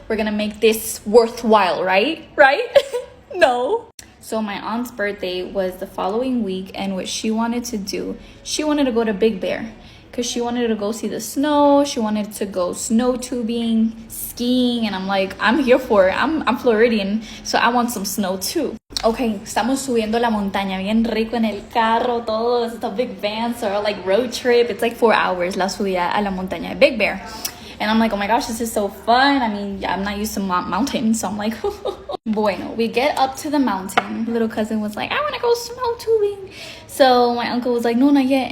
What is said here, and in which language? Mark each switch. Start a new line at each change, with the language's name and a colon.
English: We're gonna make this worthwhile, right? Right? No. So my aunt's birthday was the following week, and what she wanted to do, she wanted to go to Big Bear because she wanted to go see the snow. She wanted to go snow tubing, skiing, and I'm like, I'm here for it. I'm Floridian, so I want some snow too.
Spanish: Okay, estamos subiendo la montaña, bien rico en el carro, todo.
English: It's a big van, so like road trip. It's like 4 hours
Spanish: la subida a la montaña de Big Bear.
English: And I'm like, oh my gosh, this is so fun. I mean, I'm not used to mountains, so I'm like, bueno, we get up to the mountain. Little cousin was like, I want to go snow tubing. So my uncle was like, no, not yet.